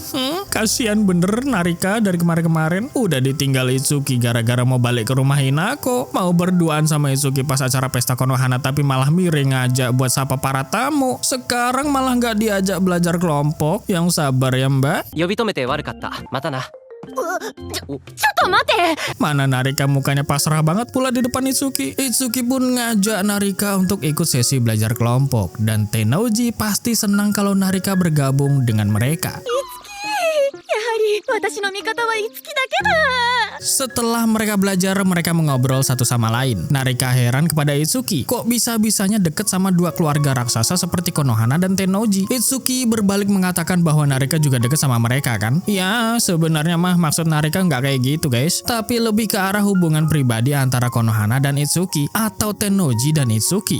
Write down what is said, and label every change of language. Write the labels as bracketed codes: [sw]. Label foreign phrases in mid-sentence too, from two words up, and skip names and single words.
[id] Kasian bener Narika dari kemarin-kemarin. Udah ditinggal Itsuki gara-gara mau balik ke rumah Hinako, mau berduaan sama Itsuki pas acara pesta Konohana, tapi malah Mire ngajak buat sapa para tamu. Sekarang malah nggak diajak belajar kelompok. Yang sabar ya mbak. [ja] 呼び止めて悪かった。またな。ちょっと待て。 [id] Mana Narika mukanya pasrah banget pula di depan Itsuki. Itsuki pun ngajak Narika untuk ikut sesi belajar kelompok, dan Tennoji pasti senang kalau Narika bergabung dengan mereka. [ja] やはり私の味方はいつきだけだ。 [id] Setelah mereka belajar, mereka mengobrol satu sama lain. Narika heran kepada Itsuki, kok bisa-bisanya deket sama dua keluarga raksasa seperti Konohana dan Tennoji. Itsuki berbalik mengatakan bahwa Narika juga deket sama mereka kan. Ya, sebenarnya mah maksud Narika nggak kayak gitu guys, tapi lebih ke arah hubungan pribadi antara Konohana dan Itsuki, atau Tennoji dan Itsuki.